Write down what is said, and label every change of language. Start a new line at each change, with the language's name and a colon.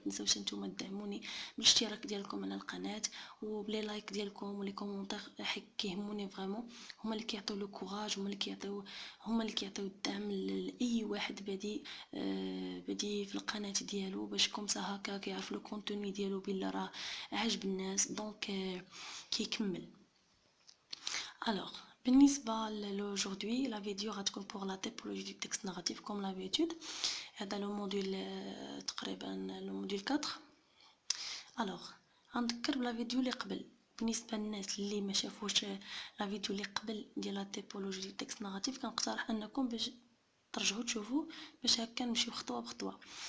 Arabic: ما تنساوش نتوما تدعموني بالاشتراك ديالكم على القناه وبلي لايك ديالكم ولي كومونتير، حيت كيهموني فريمون. هما اللي كيعطيو لو كوراج، هما اللي كيعطيو الدعم لاي واحد بادي في القناه ديالو، باش كومسا هكا كيعرف لو كونتوني ديالو بلا راه عاجب الناس دونك كيكمل.
French: Alors, aujourd'hui, la vidéo va être pour la typologie du texte narratif comme l'habitude.
Arabic: هذا le module تقريبا le module 4. Alors, غنذكر بلا فيديو اللي قبل بالنسبه للناس اللي ما شافوش لا فيديو اللي قبل ديال لا تيبولوجي ديال التكست ناراتيف، كنقترح انكم باش ترجعوا تشوفوا باش هكا نمشيو خطوه بخطوه.